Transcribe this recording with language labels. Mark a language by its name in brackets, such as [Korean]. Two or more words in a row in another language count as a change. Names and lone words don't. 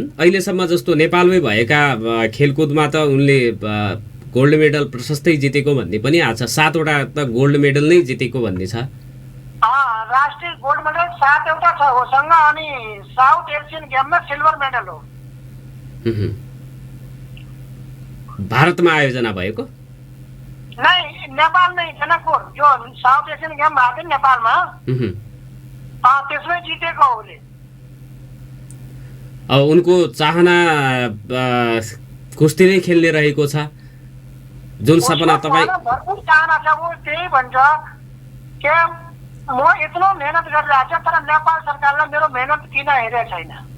[Nepali] अहिलेसम्म जस्तो नेपालमै भएका खेलकुदमा त उनले [English] gold medal [Nepali] प्रशस्तै जितेको भन्ने पनि आछ, 7 वटा त [English] gold medal [Nepali] नै जितेको भन्ने छ। राष्ट्रिय [English] gold medal [Nepali] 7 वटा छ उसँग, अनि साउथ एशियन गेममा [English] silver medal [Nepali] हो। भारतमा आयोजना भएको? [Hindi] नहीं, नेपाल नहीं, [Nepali] जनकपुर जो साउथ एशियन गेम भएको थियो नेपालमा, त्यसमै जितेको हो उले। अब उनको चाहना कुस्ती नै खेल्ने रहेको छ, जुन सपना तपाईँ भरपूर चाहना छ। वो त्यही भन्छ कि म यत्रो मेहनत गरिरहेको छु, तर नेपाल सरकारले मेरो मेहनत किन हेरेको छैन।